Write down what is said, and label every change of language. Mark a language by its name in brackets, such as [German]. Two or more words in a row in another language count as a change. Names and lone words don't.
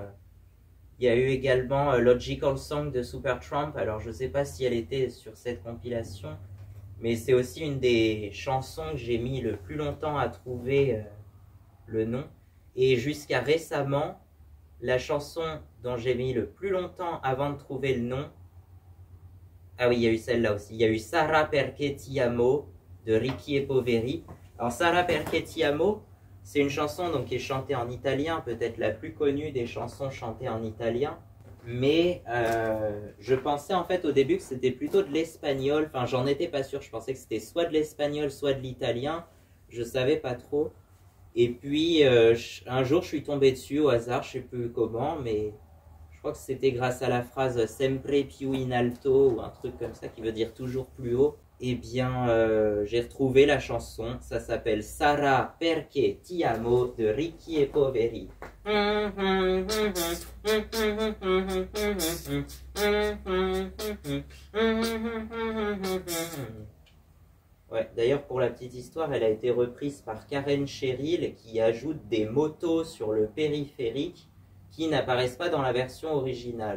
[French] Il y a eu également Logical Song de Supertramp, alors je sais pas si elle était sur cette compilation, mais c'est aussi une des chansons que j'ai mis le plus longtemps à trouver le nom. Et jusqu'à récemment, la chanson dont j'ai mis le plus longtemps avant de trouver le nom, ah oui, il y a eu celle-là aussi, il y a eu Sarà perché ti amo de Ricky e Poveri. Alors Sarà perché ti amo, c'est une chanson donc, qui est chantée en italien, peut-être la plus connue des chansons chantées en italien. Mais je pensais en fait au début que c'était plutôt de l'espagnol. Enfin, j'en étais pas sûr. Je pensais que c'était soit de l'espagnol, soit de l'italien. Je savais pas trop. Et puis un jour, je suis tombé dessus au hasard, je sais plus comment, mais je crois que c'était grâce à la phrase [Italian] sempre più in alto [French] ou un truc comme ça qui veut dire toujours plus haut. Eh bien, j'ai retrouvé la chanson. Ça s'appelle Sarà perché ti amo de Ricky e Poveri. Ouais, d'ailleurs, pour la petite histoire, elle a été reprise par Karen Cheryl qui ajoute des motos sur le périphérique qui n'apparaissent pas dans la version originale.